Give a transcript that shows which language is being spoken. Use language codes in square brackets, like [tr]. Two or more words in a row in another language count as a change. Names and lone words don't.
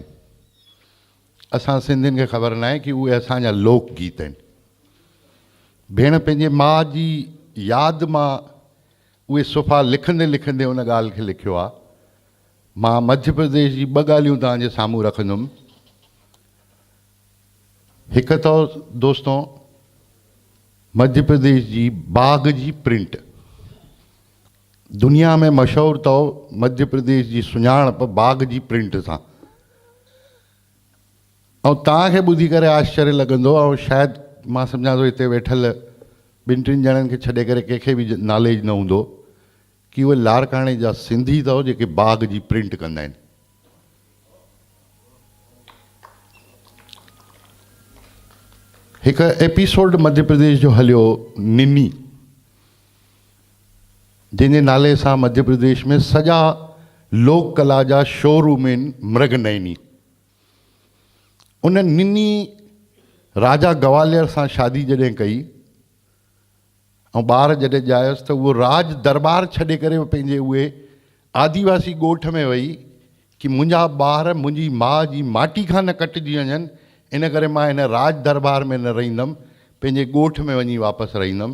[sd] असां सिंधियुनि खे ख़बर न आहे कि उहे असांजा लोक गीत आहिनि। भेण पंहिंजे माउ जी यादि मां उहे सुफ़ा लिखंदे लिखंदे उन ॻाल्हि खे लिखियो आहे। मां मध्य प्रदेश जी 2 ॻाल्हियूं तव्हांजे साम्हूं रखंदुमि। हिकु त दोस्तों मध्य प्रदेश जी बाघ जी प्रिंट दुनिया में मशहूरु अथव। मध्य प्रदेश जी सुञाणप बाघ जी प्रिंट सां। ऐं तव्हांखे ॿुधी करे आश्चर्य लॻंदो, ऐं शायदि मां सम्झां थो हिते वेठल ॿिनि टिनि ॼणनि खे छॾे करे कंहिंखे बि नॉलेज न हूंदो कि उहे लाड़काणे जा सिंधी अथव जेके बाघ जी प्रिंट कंदा आहिनि। हिकु एपिसोड मध्य प्रदेश जो हलियो निनी, जंहिंजे नाले सां मध्य प्रदेश में सॼा लोक कला जा शोरूम आहिनि मृगनयनी। उन निनी राजा ग्वालियर सां शादी जॾहिं कई ऐं ॿार जॾहिं ॼायसि त उहो राज दरबार छॾे करे पंहिंजे उहे आदिवासी ॻोठ में वई कि मुंहिंजा ॿार मुंहिंजी माउ जी माटी खां न कटिजी वञनि, इन करे मां हिन राज दरबार में न रहींदमि, पंहिंजे ॻोठ में वञी वापसि रहींदमि।